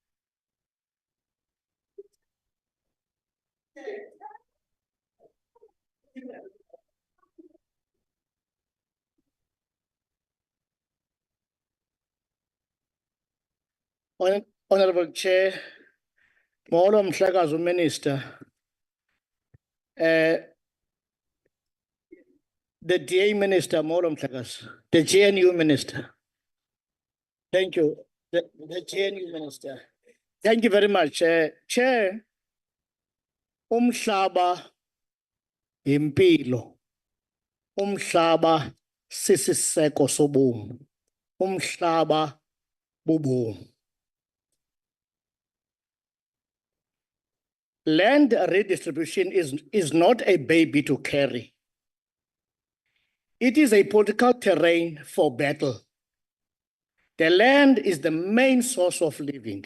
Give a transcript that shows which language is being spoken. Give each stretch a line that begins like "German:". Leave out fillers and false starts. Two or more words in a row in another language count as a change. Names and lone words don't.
English: Honorable Chair,
Xhosa: Molo Mhlakazu
English: Minister, the DA Minister,
Xhosa: Molo Mhlakazu,
English: the GNU Minister. Thank you, the GNU Minister. Thank you very much. Chair,
Xhosa: umhlaba impilo, umhlaba sisiseko sobomi, umhlaba bubomi.
English: Land redistribution is not a baby to carry. It is a political terrain for battle. The land is the main source of living.